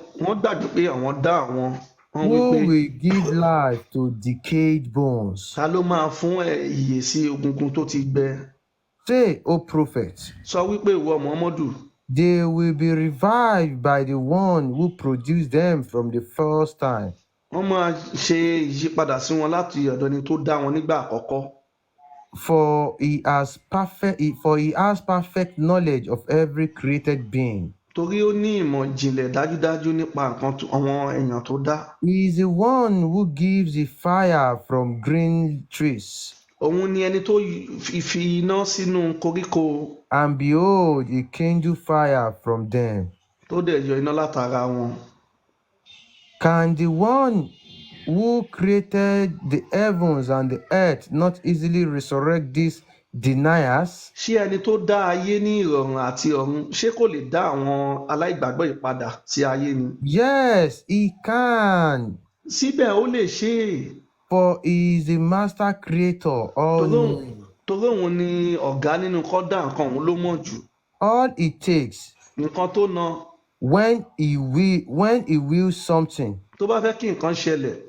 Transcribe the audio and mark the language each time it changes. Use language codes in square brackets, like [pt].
[yo] wọ́n gbàgbé pé àwọn dá àwọn. Wọ́n wí [en] who [yo] pé [en] will give life to decayed bones? [yo] ta ló máa fún ìyè sí egungun tó ti gbẹ? [en] Say, O prophet, [yo] Sọ wípé ìwọ Muhammadu, [en] they will be revived by the one who produced them from the first time. [yo] wọ́n máa ṣe ìyípadà sí wọn láti ọ̀dọ̀ ẹni tó dá wọn nígbà àkọ́kọ́. [en] For he has perfect knowledge of every created being. [yo] Torí ó ní ìmọ̀ ìjìnlẹ̀ dájúdájú nípa nǹkan àwọn èèyàn tó dá. [en] He is the one who gives the fire from green trees. [yo] Òun ni ẹni tó fi iná sínú koríko [en] And behold, he kindled fire from them. [yo] tó dẹ̀ yọ iná látara wọn. [en] Can the one who created the heavens and the earth not easily resurrect these deniers? [yo] Ṣé ẹni tó dá ayé ní ìrọ̀rùn àti ọ̀run ṣé kò lè dá àwọn aláìgbàgbọ́ yìí padà sí ayé ni? [en] Yes, he can. [yo] Síbẹ̀ ó lè ṣe é. [en] For he is the master creator, all knowing. [yo] Torí òun ni ọ̀gá nínú kó dá nǹkan, òun ló mọ̀ jù. [en] All it takes [yo] Nǹkan tó na [en] when he wills something [yo] tó bá fẹ́ kí nǹkan ṣẹlẹ̀